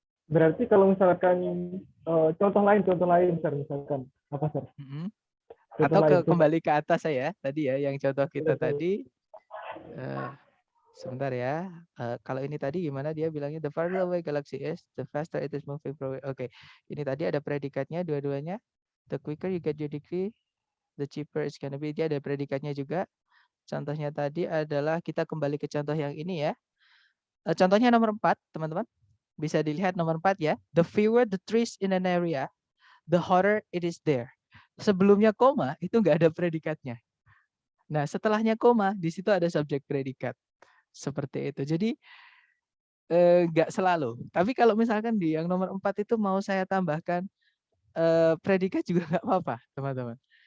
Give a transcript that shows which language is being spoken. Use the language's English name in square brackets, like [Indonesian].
[Indonesian] Berarti kalau misalkan contoh lain, Sir, misalkan apa, Sir? Atau kembali ke atas saya tadi ya, yang contoh kita tadi. Sebentar ya. Kalau ini tadi gimana dia bilangnya [English] the farther away galaxy is, the faster it is moving from. [Indonesian] Oke, ini tadi ada predikatnya dua-duanya. [English] The quicker you get your degree, the cheaper it's gonna be. [Indonesian] Dia ada predikatnya juga. Contohnya tadi adalah kita kembali ke contoh yang ini ya. Contohnya nomor 4, teman-teman. Bisa dilihat nomor 4 ya. [English] The fewer the trees in an area, the hotter it is there. [Indonesian] Sebelumnya koma itu nggak ada predikatnya. Nah, setelahnya koma di situ ada subjek predikat. Seperti itu. Jadi nggak selalu. Tapi kalau misalkan di yang nomor 4 itu mau saya tambahkan predikat juga nggak apa-apa, teman-teman.